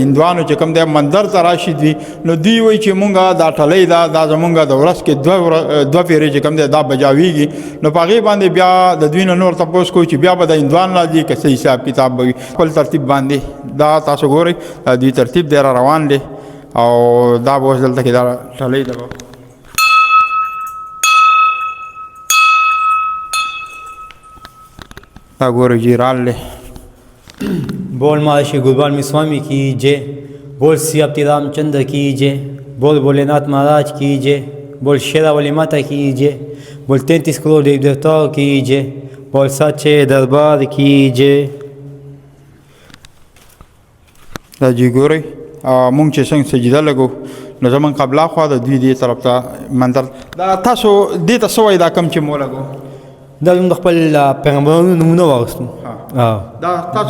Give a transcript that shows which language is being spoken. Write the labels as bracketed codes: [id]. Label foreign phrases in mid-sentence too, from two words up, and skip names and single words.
[ps] هندوانو چې کوم دی مندر ته راشي دوی نو دوی وایي چې مونږه دا ټلۍ ده دا زمونږ د ورځ کې دوه پیرې چې کوم دی دا بجاویږي نو په هغې باندې بیا د دوی نه نور تپوس کوو چې بیا به د هندوان راځي که څه حساب کتاب به وي خپل ترتیب باندې دا تاسو ګورئ دوی ترتیب دی را روان دی او دا به اوس دلته کې دا ټلۍ ده دا ګورئ جی رال دی [hi] बोल महर्षि गुरुवाल्मीकि स्वामी की जय बोल श्री अपती रामचंद्र की जय बोल भोलेनाथ महाराज की जय बोल शेरावाली माता की जय बोल 33 करोड़ देवी देवताओं की जय बोल सच्चे दरबार की जय [ps] دا جی ګورئ مونږ چې څنګه سجده لګو نو زمونږ قبله خوا د دوی دې طرف ته منظر دا تاسو دې ته څه وایي دا کم چې مو لګو دا زموږ خپل پیغمبرانو نمونه واخیستو دا تاسو